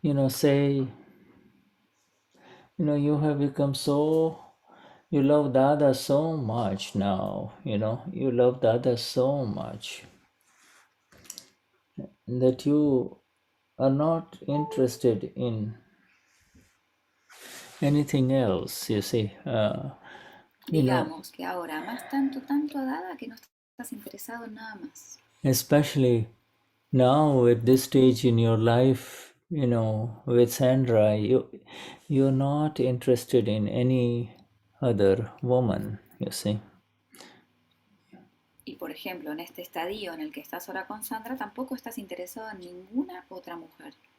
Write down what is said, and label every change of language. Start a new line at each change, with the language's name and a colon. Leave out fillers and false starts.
English: Say, you have become you love Dada so much now, you love Dada so much that you are not interested in anything else, you see.
Spanish: Digamos que ahora amas tanto a Dada que no estás interesado en nada más.
English: Especially now at this stage in your life, with Sandra, you're not interested in any other woman, you see.
Spanish: Y por ejemplo, en este estadio en el que estás ahora con Sandra, tampoco estás interesado en ninguna otra mujer.